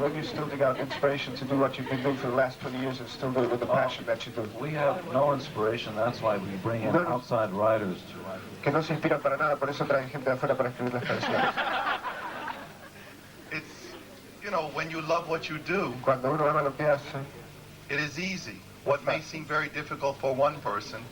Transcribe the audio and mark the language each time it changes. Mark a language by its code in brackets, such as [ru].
[en] Where do you still dig out inspiration to do what you've been doing for the last 20 years and still do it with the passion that you do? We have no inspiration. That's why we bring in outside writers to write. [es] Que no se inspiran para nada, por eso traen gente de afuera para escribir las canciones. [en] It's, when you love what you do, [es] Cuando uno ama lo que hace, [en] it is easy. What may seem very difficult for one person